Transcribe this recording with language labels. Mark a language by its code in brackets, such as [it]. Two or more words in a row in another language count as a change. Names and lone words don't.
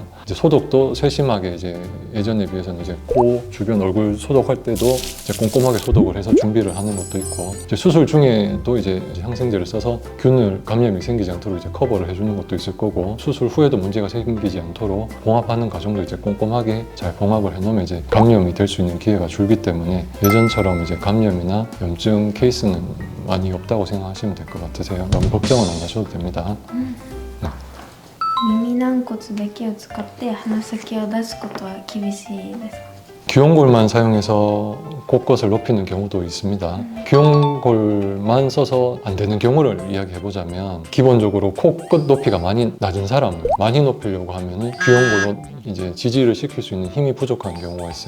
[ko] 이제 소독도 세심하게, 이제 예전에 비해서는 이제 코 주변 얼굴 소독할 때도 이제 꼼꼼하게 소독을 해서 준비를 하는 것도 있고, 이제 수술 중에도 이제 항생제를 써서 균을, 감염이 생기지 않도록 이제 커버를 해주는 것도 있을 거고, 수술 후에도 문제가 생기지 않도록 봉합하는 과정도 이제 꼼꼼하게 잘 봉합을 해놓으면 이제 감염이 될 수 있는 기회가 줄기 때문에 예전처럼 이제 감염이나 염증 케이스는 많이 없다고 생각하시면 될 것 같으세요. 너무 걱정은 안 하셔도 됩니다. [ja] 耳軟骨だけを使って鼻先を出すことは厳しいですか？ [ko] 귀연골만 사용해서 곳곳을 높이는 경우도 있습니다. 귀용골만 써서 안 되는 경우를 이야기해보자면 기본적으로 코끝 높이가 많이 낮은 사람을 많이 높이려고 하면은 귀용골로 이제 지지를 시킬 수 있는 힘이 부족한 경우가 있어요.